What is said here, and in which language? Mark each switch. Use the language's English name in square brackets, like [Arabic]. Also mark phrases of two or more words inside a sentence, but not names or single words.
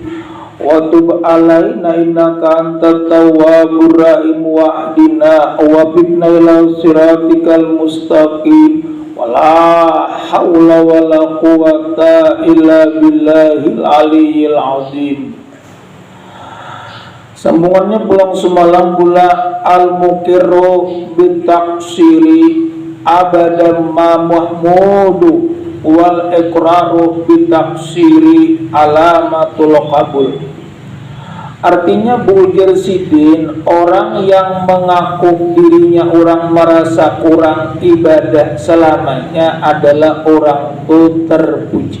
[Arabic] وتب علينا إنك أنت التواب الرحيم واهدنا وبنا إلى صراطك المستقيم. ولا حول ولا قوة إلا بالله العلي العظيم. [Banjar] Sambungannya pulang semalam pula [Arabic] المقر بالتقصير أبدا ما محمود والإقرار بالتقصير علامة القبول. [Indonesian] Artinya Bulgir Sidin, orang yang mengaku dirinya orang merasa kurang ibadah selamanya adalah orang itu terpuji.